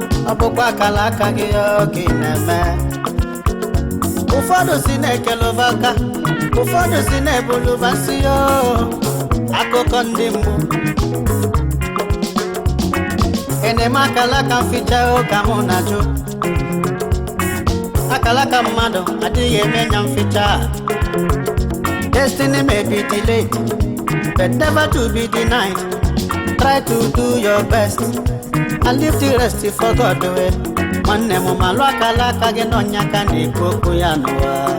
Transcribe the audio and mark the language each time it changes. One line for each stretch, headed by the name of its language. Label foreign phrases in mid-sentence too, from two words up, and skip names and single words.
Igbo: Ọ bụkwa akala aka gị, o, ka ị na-eme. Ụfọdụ si na-ekelụva aka, ụfọdụ si na-ebuluva nsị, o. Akụkọ ndị mmụọ. Ị na-eme akala aka mficha, o, ka mụ na-ajụ. Akala aka mmadụ adịghị eme nya mficha.
English: Destiny may be delayed, but never to be denied. Try to do your best and leave the rest for God, o.
Igbo: Nwanne m malụ akala aka gị n'ọnya ka na-ekwu okwu ya n'ụwa.